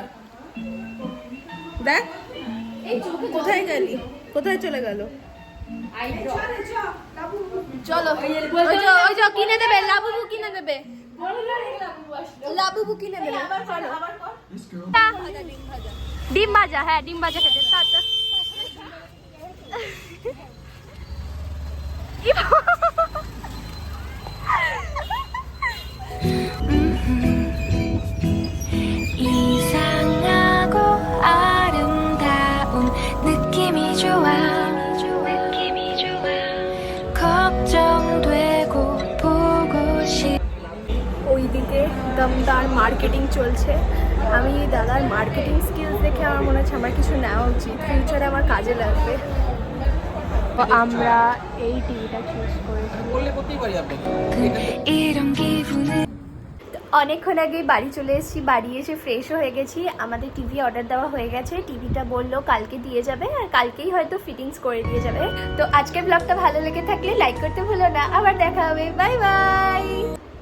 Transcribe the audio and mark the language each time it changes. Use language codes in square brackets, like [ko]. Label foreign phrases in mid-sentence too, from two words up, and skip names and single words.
[bn] দেখ কোথায় গেলি, কোথায় চলে গেল? চলো ওই যে কিনে দেবে, লাবুবু কিনে দেবে, লাবুবু কিনে দেবে। চলো ডিম ভাজা, হ্যাঁ ডিম ভাজা খেতে। টাটা। [ko] 이상하고 아름다운 느낌이 좋아 걱정되고 보고 싶 [bn] ওইদিকে দমদার মার্কেটিং চলছে। আমি দাদার [en] marketing skills [bn] দেখে আমার মনে হচ্ছে আমার কিছু নেওয়া উচিত, ফিউচারে আমার কাজে লাগবে। তো আমরা এই টিভিটা চুজ করেছি। [ko] 이런 기분을 [bn] অনেকক্ষণ আগে বাড়ি চলে এসেছি, বাড়ি এসে ফ্রেশও হয়ে গেছি। আমাদের টিভি অর্ডার দেওয়া হয়ে গেছে, টিভিটা বললো কালকে দিয়ে যাবে, আর কালকেই হয়তো ফিটিংস করে দিয়ে যাবে। তো আজকের ব্লগটা ভালো লেগে থাকলে লাইক করতে ভুলো না। আবার দেখা হবে, বাই বাই।